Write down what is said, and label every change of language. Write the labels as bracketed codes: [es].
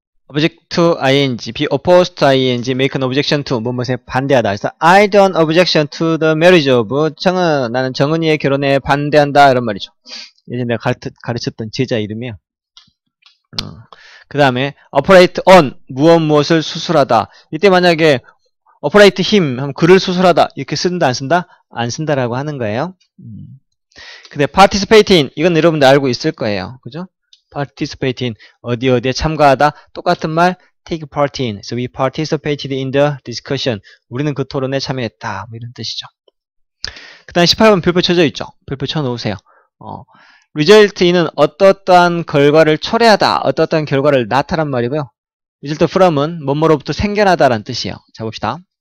[en] object to ing, be opposed to ing, make an objection to [ko] 무엇에 반대하다. 그래서 [en] I don't objection to the marriage of 정은. [ko] 나는 정은이의 결혼에 반대한다 이런 말이죠. 예전에 내가 가르쳤던 제자 이름이에요. 그 다음에 operate on 무엇을 수술하다. 이때 만약에 operate him 하면 그를 수술하다 이렇게 쓴다 안 쓴다? 안 쓴다라고 하는 거예요. 근데 participate in 이건 여러분들 알고 있을 거예요. 그죠? participate in 어디에 참가하다. 똑같은 말 [en] take part in. So we participated in the discussion. [ko] 우리는 그 토론에 참여했다. 뭐 이런 뜻이죠. 그 다음 18번 별표 쳐져 있죠. 별표 쳐놓으세요. result in은 어떠한 결과를 초래하다. 어떠한 결과를 나타란 말이고요. result from은 뭐뭐로부터 생겨나다라는 뜻이에요. 자 봅시다.